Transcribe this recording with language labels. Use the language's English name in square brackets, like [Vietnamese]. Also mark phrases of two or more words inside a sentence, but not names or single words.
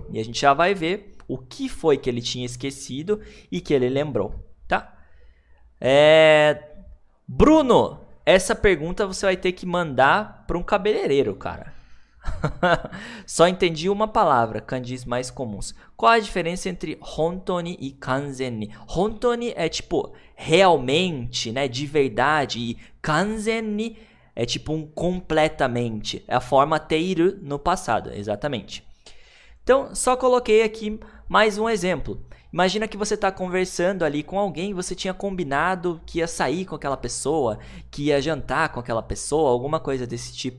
[Portuguese] E a gente já vai ver o que foi que ele tinha esquecido e que ele lembrou, tá? Bruno, essa pergunta você vai ter que mandar para um cabeleireiro, cara. Só entendi uma palavra, kanjis mais comuns. Qual a diferença entre hontoni e [Japanese] 完全に? [Portuguese] Hontoni é tipo realmente, né, de verdade, e [Japanese] 完全に [Portuguese] é tipo um completamente. É a forma teiru no passado, exatamente. Então, só coloquei aqui mais um exemplo. Imagina que você está conversando ali com alguém, você tinha combinado que ia sair com aquela pessoa, que ia jantar com aquela pessoa, alguma coisa desse tipo.